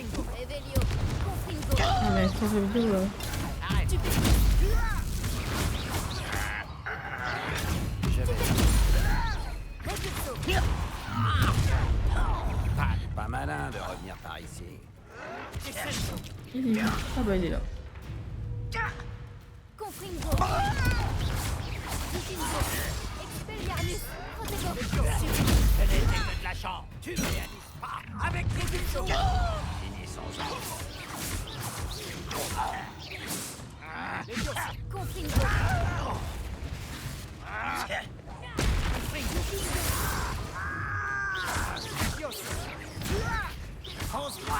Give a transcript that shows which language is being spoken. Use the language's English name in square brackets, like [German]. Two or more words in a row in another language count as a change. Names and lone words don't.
[French] Ah, mais ton réveillon, Pas malin de revenir par ici. Il est où? Ah bah il est là. Confringo. Vikingo. Expelliarmus. Protego. Ce n'était que de la chance. Tu ne réalises pas. Avec les bouchons. Finissons-en. Confringo. Fonce-moi.